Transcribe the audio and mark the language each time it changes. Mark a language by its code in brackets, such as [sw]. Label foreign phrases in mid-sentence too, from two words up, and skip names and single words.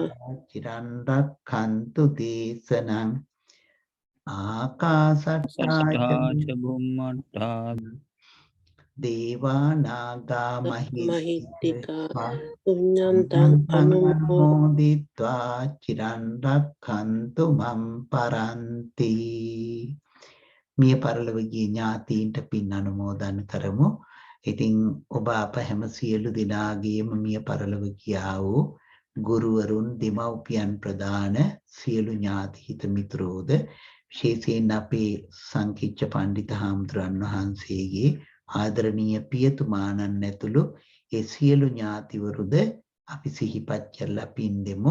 [pi] චිරං රක්ඛන්තු දේශනං. ආකාසට්ටා ච බුම්මට්ටා දේවා නාග මහිද්దికා පුඤ්ඤන්තං අනුමෝදිත්වා චිරං රක්ඛන්තු මම් පරන්ති. [si] මිය පරලොවගේ ඥාතීන්ට පින් අනුමෝදන් කරමු. ඉතින් ඔබ අප හැම සියලු දෙනාගේම මිය පරලොව ගියා වූ ගුරුවරුන්, දෙමව්පියන් ප්‍රදාන සියලු ඥාති හිත මිත්‍රෝද, විශේෂයෙන් අපේ සංකීර්ණ පඬිත හාමුදුරන් වහන්සේගේ ආදරණීය පියතුමාණන් ඇතුළු ඒ සියලු ඥාතිවරුද අපි සිහිපත් කරලා පින් දෙමු.